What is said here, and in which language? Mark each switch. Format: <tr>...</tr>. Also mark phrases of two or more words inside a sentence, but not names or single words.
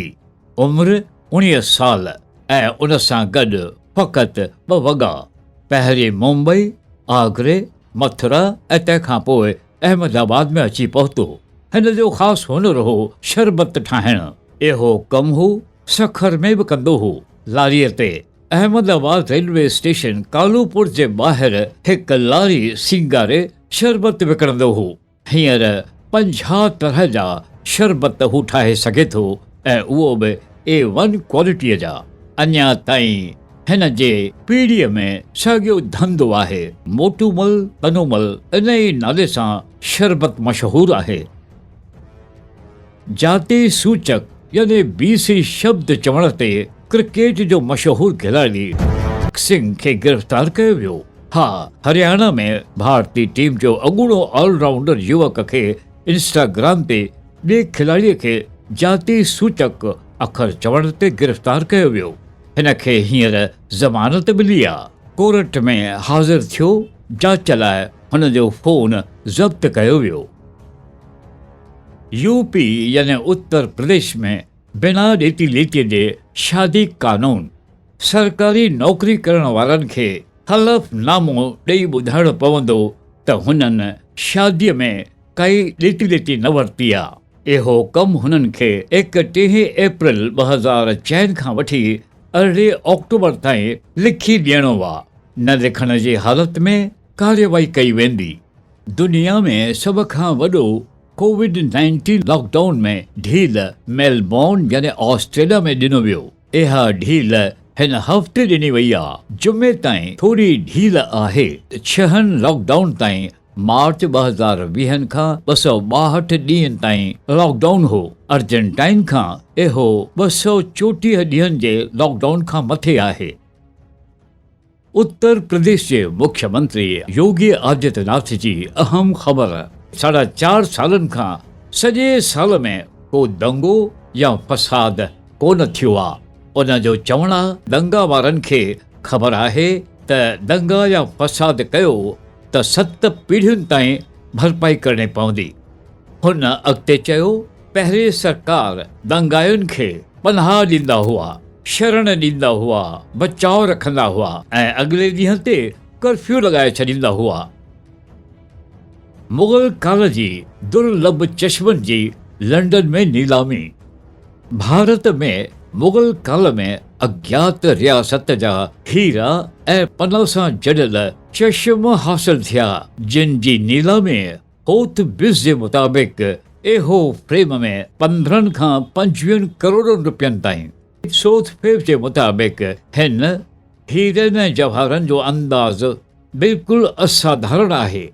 <sd>उमिरि 19 साल ऐं उन सां गॾु फ़क़ति 2 वॻा। पहिरीं मुंबई, आगरे, मथुरा ऐं तंहिंखां पोइ अहमदाबाद में अची पहुतो। हिन जो ख़ासि हुनुर हो शरबत ठाहिणु। इहो कमु हू सखर में बि कंदो हो। लारीअ ते अहमदाबाद रेलवे स्टेशन कालूपुर जे ॿाहिरि हिकु लारी सींगारे शरबत विकिणंदो हो। हींअर 50 तरह जा शरबत हू ठाहे सघे थो ऐं उहो बि A1 क्वालिटीअ जा। अञा ताईं हिन जे पीढ़ीअ में साॻियो धंधो आहे। मोटूमल तनूमल इन ई नाले सां शरबत मशहूरु आहे। जाति सूचक यानी BC शब्द चवण ते क्रिकेट जो मशहूरु खिलाड़ी सिंह खे गिरफ़्तार कयो वियो। हा, हरियाणा में भारतीय टीम जो अॻूणो ऑलराउंडर युवक खे इंस्टाग्राम ते ॿिए खिलाड़ीअ खे जाति सूचक अखर चवण ते गिरफ़्तार कयो वियो। हिन खे हींअर ज़मानत मिली आहे। कोर्ट में हाज़िर थियो। जांच लाइ हुन जो फ़ोन ज़ब्त कयो वियो। यूपी यानी उत्तर प्रदेश में बिना ॾेती लेतीअ जे शादी कानून सरकारी नौकरी करण वारनि खे हलफ़नामो ॾेई ॿुधाइणो पवंदो त हुननि शादीअ में काई ॾेती लेती न वरिती आहे। इहो कमु हुननि खे 31 अप्रैल 2004 खां वठी 8 अक्टूबर ताईं लिखी ॾियणो आहे। न लिखण जी हालत में कार्यवाही कई वेंदी। दुनिया में सभ खां वॾो कोविड-19 लॉकडाउन में ढील मेलबोर्न यानी ऑस्ट्रेलिया में ॾिनो वियो। इहा ढील हिन हफ़्ते ॾिनी वई आहे। जुमे ताईं थोरी ढील आहे। 6 लॉकडाउन ताईं मार्च 2020 खां 262 ॾींहनि ताईं लॉकडाउन हो। अर्जेंटाइन खां इहो 234 ॾींहनि जे लॉकडाउन खां मथे आहे। उत्तर प्रदेश जे मुख्यमंत्री योगी आदित्यनाथ जी अहम ख़बर। 4.5 सालनि खां सॼे साल में को दंगो या फसाद कोन थियो आहे। उन जो चवणु आहे दंगा वारनि खे ख़बर आहे त दंगा या फसाद कयो त 7 पीढ़ियुनि ताईं भरपाई करणी पवंदी। हुन अॻिते चयो पहिरीं सरकार दंगायुनि खे पनाह ॾींदा हुआ, शरण ॾींदा हुआ, बचाव रखंदा हुआ ऐं अॻिले ॾींहं ते कर्फ्यू लॻाए छॾींदा हुआ। मुग़ल काल जी दुर्लभ चश्मनि जी लंडन में नीलामी। भारत में मुग़ल काल में अज्ञात रियासत जा हीरा ऐं पन सां जड़ियल चश्म हासिल थिया, जिन जी नीलामी होथबिस जे मुताबिक़ इहो फ्रेम में 15 खां 25 करोड़ रुपयनि ताईं। सोथफेब जे मुताबिक़ हिन हीरनि ऐं जवाहरनि जो अंदाज़ बिल्कुलु असाधारण आहे।</sd>